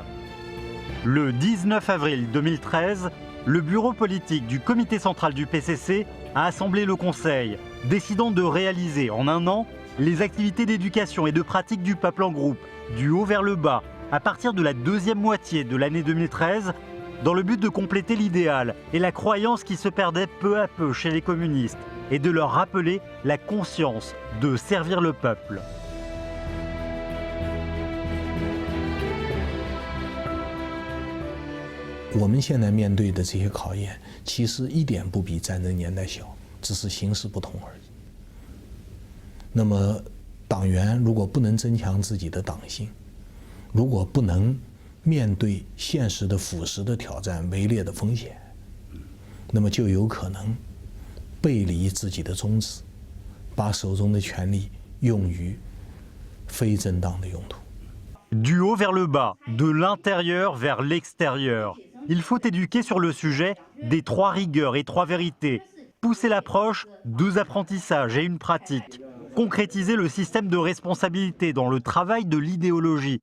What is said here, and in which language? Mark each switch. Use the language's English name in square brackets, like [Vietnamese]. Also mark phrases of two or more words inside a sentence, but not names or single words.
[French] Le 19 avril 2013, le bureau politique du comité central du PCC a assemblé le conseil, décidant de réaliser en un an les activités d'éducation et de pratique du peuple en groupe, du haut vers le bas, à partir de la deuxième moitié de l'année 2013, dans le but de compléter l'idéal et la croyance qui se perdait peu à peu chez les communistes et de leur rappeler la conscience de servir le peuple. [Chinese] 我们现在面对的这些考验，其实一点不比战争年代小，只是形式不同而已。那么，党员如果不能增强自己的党性，如果不能面对现实的腐蚀的挑战、围猎的风险，那么就有可能背离自己的宗旨，把手中的权力用于非正当的用途。 [French] Du haut vers le bas, de l'intérieur vers l'extérieur. Il faut éduquer sur le sujet des 3 rigueurs et 3 vérités, pousser l'approche, 2 apprentissages et une pratique, concrétiser le système de responsabilité dans le travail de l'idéologie.